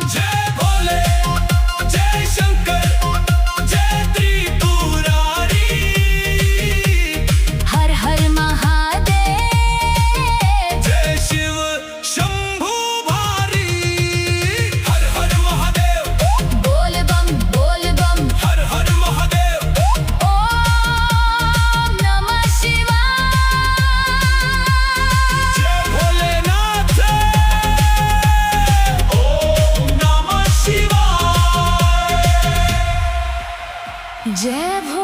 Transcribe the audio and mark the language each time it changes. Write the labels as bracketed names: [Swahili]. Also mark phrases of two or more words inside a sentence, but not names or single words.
[Hindi] जय भोले, जय शंकर, जय त्रिपुरारी। हर हर महादेव। जय शिव शंभु भारी। हर हर महादेव, बोल बम हर हर महादेव। ओम नमः शिवाय। जय भोलेनाथ, ओम नमः शिवाय। जय